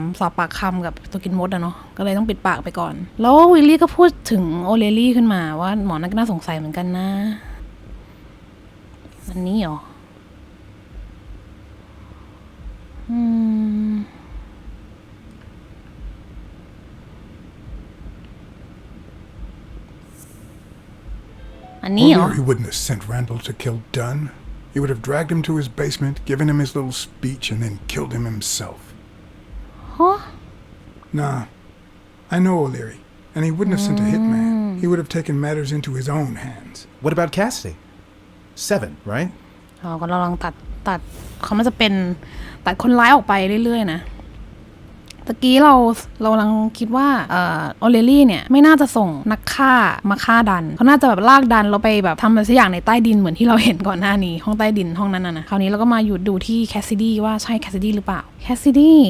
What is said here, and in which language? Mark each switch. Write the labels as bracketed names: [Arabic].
[Thai] สอบปากคำกับตัวกินมดอะเนาะก็เลยต้องปิดปากไปก่อนแล้ววิลลี่ก็พูดถึงโอเลลี่ขึ้นมาว่าหมอนั่นก็น่าสงสัยเหมือนกันนะอันนี้เหรออันนี้เหรอ [English] O'Leary wouldn't have sent Randall to kill Dunn. He would have dragged him to his basement, given him his little speech, and then killed him himself. Huh? Nah, I know O'Leary, and he wouldn't have sent a hitman. He would have taken matters into his own hands. What about Cassidy? 7, right? [Thai] ก็เราลองตัดเขามันจะเป็นตัดคนร้ายออกไปเรื่อยๆนะตะกี้เรากำลังคิดว่าโอเลลี่เนี่ยไม่น่าจะส่งนักฆ่ามาฆ่าดันเขาน่าจะแบบลากดันเราไปแบบทำอะไรสักอย่างในใต้ดินเหมือนที่เราเห็นก่อนหน้านี้ห้องใต้ดินห้องนั้นนะคราวนี้เราก็มาหยุดดูที่แคสซิดี้ว่าใช่แคสซิดี้หรือเปล่าแคสซิด